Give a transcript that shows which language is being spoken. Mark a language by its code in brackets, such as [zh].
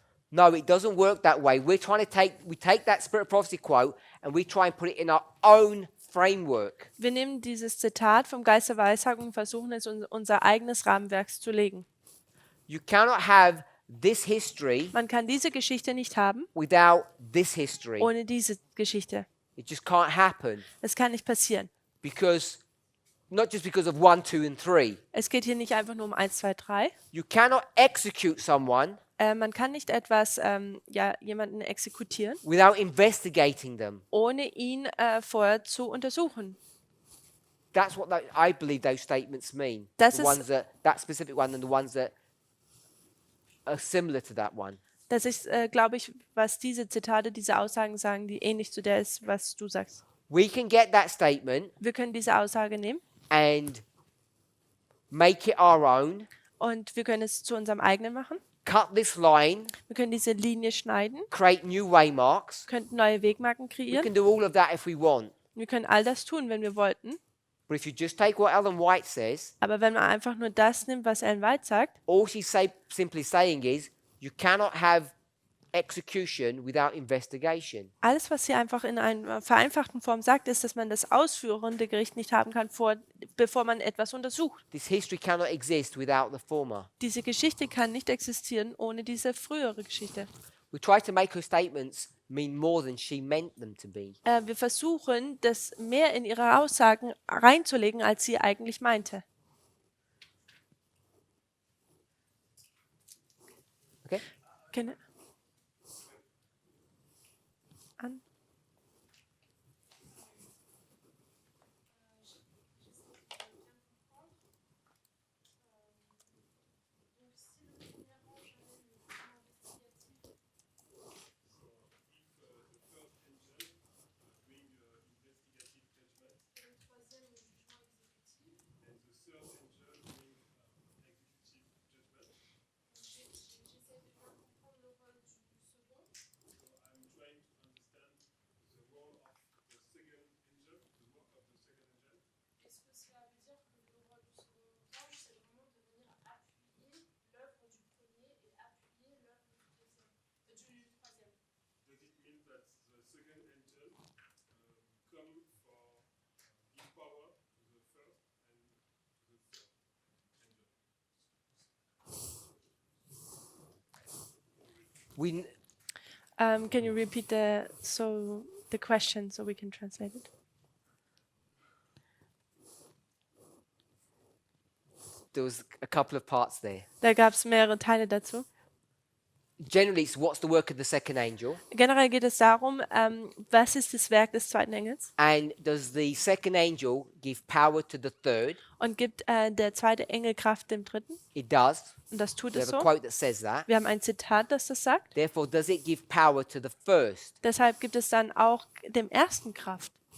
[en] No, it doesn't work that way. We take that Spirit of Prophecy quote and we try and put it in our own framework. [de] Wir nehmen dieses Zitat vom Geist der Weissagung und versuchen es in unser eigenes Rahmenwerk zu legen. [en] You cannot have this history [de] Man kann diese Geschichte nicht haben [en] without this history. [de] ohne diese Geschichte. [en] It just can't happen [de] Es kann nicht passieren. [en] because, not just because of 1, 2, and 3. [de] Es geht hier nicht einfach nur um 1, 2, 3. [en] You cannot execute someone [de] Man kann nicht etwas, jemanden exekutieren, [en] without investigating them. [de] ohne ihn vorher zu untersuchen. [en] That's what I believe those statements mean. [de] Das [en] The [de] ist- [en] ones that specific one and the ones that are similar to that one. [de] Das ist, glaube ich, was diese Zitate, diese Aussagen sagen, die ähnlich zu der ist, was du sagst. [en] We can get that statement [de] Wir können diese Aussage nehmen [en] and make it our own, [de] und wir können es zu unserem eigenen machen. [en] cut this line, [de] Wir können diese Linie schneiden, [en] create new waymarks. [de] könnten neue Wegmarken [en] We [de] kreieren. [en] can do all of that if we want. [de] Wir können all das tun, wenn wir wollten. [en] But if you just take what Ellen White says, [de] Aber wenn man einfach nur das nimmt, was Ellen White sagt, [en] all she's simply saying is you cannot have execution without investigation. [de] alles, was sie einfach in einer vereinfachten Form sagt, ist, dass man das ausführende Gericht nicht haben kann, bevor man etwas untersucht. [en] This history cannot exist without the former. [de] Diese Geschichte kann nicht existieren ohne diese frühere Geschichte. [en] We try to make her statements mean more than she meant them to be. [de] Wir versuchen, das mehr in ihre Aussagen reinzulegen, als sie eigentlich meinte. [en] Okay? Can- An- [fr] Est-ce que cela veut dire que le rôle du second ange, c'est vraiment de venir appuyer l'œuvre du premier et appuyer l'œuvre du deuxième, du troisième? [en] Does it mean that the second angel come for empower the first and the third angel? We Can you repeat the question so we can translate it? there was a couple of parts there. [de] Da gab es mehrere Teile dazu. [en] Generally, it's what's the work of the second angel, [de] Generell geht es darum, was ist das Werk des zweiten Engels [en] and does the second angel give power to the third? [de] und gibt der zweite Engel Kraft dem dritten? [en] It does. [de] Und das tut [en] We [de] es [en] have a [de] so. [en] quote that says that. [de] Wir haben ein Zitat, das das sagt. [en] Therefore, does it give power to the first? [de] Deshalb gibt es dann auch dem ersten Kraft.